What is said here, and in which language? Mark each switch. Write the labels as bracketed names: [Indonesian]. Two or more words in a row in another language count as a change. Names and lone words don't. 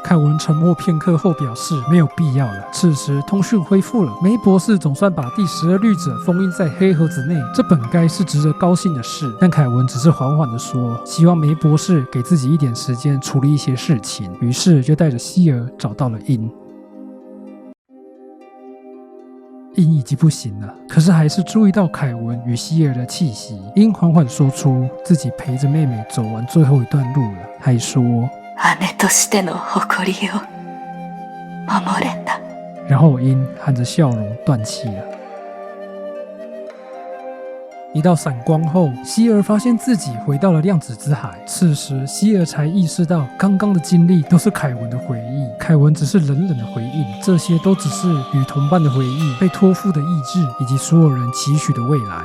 [Chinese] 凯文沉默片刻后表示没有必要了。此时通讯恢复了，梅博士总算把第12绿者封印在黑盒子内，这本该是值得高兴的事，但凯文只是缓缓地说，希望梅博士给自己一点时间处理一些事情，于是就带着希尔找到了鹰。鹰已经不行了，可是还是注意到凯文与希尔的气息。鹰缓缓说出自己陪着妹妹走完最后一段路了，还说 [Japanese] 姉としての誇りを守れた。 [Chinese] 然后鹰含着笑容断气了。一道闪光后，希尔发现自己回到了量子之海。此时希尔才意识到刚刚的经历都是凯文的回忆，凯文只是冷冷的回应，这些都只是与同伴的回忆，被托付的意志，以及所有人期许的未来。